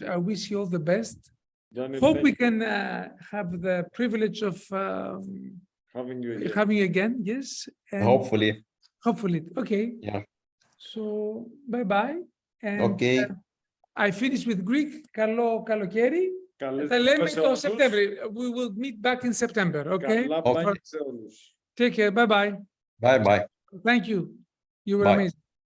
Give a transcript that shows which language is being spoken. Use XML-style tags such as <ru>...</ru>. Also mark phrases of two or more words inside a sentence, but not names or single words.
<en>I wish you all the best. Daniel, Hope we can have the privilege of having you again. having you again. Yes. And Hopefully. Hopefully. Okay. Yeah. So bye-bye. And Okay. I finish with Greek.</en> <el>Καλό καλοκαίρι. Θα λέμε το September.</el> <en>We will meet back in September. Okay.</en> <el>Καλά,</el> <en>Okay.</en> <el>σε όλους.</el> <en>Take care. Bye-bye. Bye-bye. Thank you. You were Bye. amazing.</en>